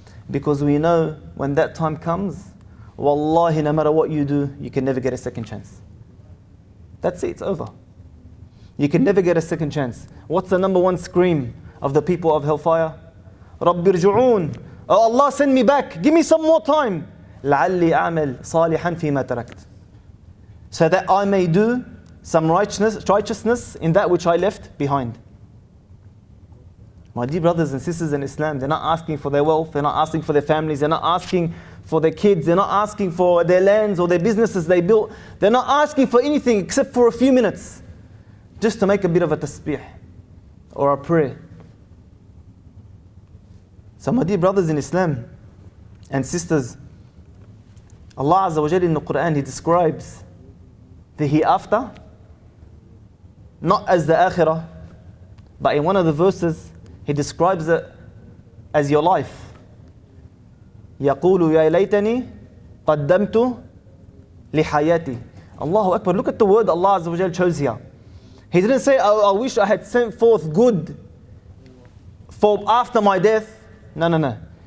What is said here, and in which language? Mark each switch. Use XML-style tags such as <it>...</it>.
<en>Because we know when that time comes, wallahi, no matter what you do, you can never get a second chance. That's it, it's over. You can never get a second chance. What's the number one scream of the people of hellfire?</en> <ar>Rabbi irji'un.</ar> <en>Oh Allah, send me back. Give me some more time.</en> <ar>لعلي أعمل صالحا فيما تركت.</ar> <en>So that I may do some righteousness in that which I left behind. My dear brothers and sisters in Islam, they're not asking for their wealth, they're not asking for their families, they're not asking for their kids, they're not asking for their lands or their businesses they built. They're not asking for anything except for a few minutes, just to make a bit of a tasbih or a prayer. So my dear brothers in Islam and sisters, Allah Azza wa Jalla in the Qur'an, He describes the hereafter not as the akhirah, but in one of the verses He describes it as your life.</en> <ar>يقول يا ليتني قدمت لحياتي. Allahu Akbar.</ar> <en>Look at the word Allah Azza wa Jal chose here. He didn't say, I wish I had sent forth good for after my death. No.</en>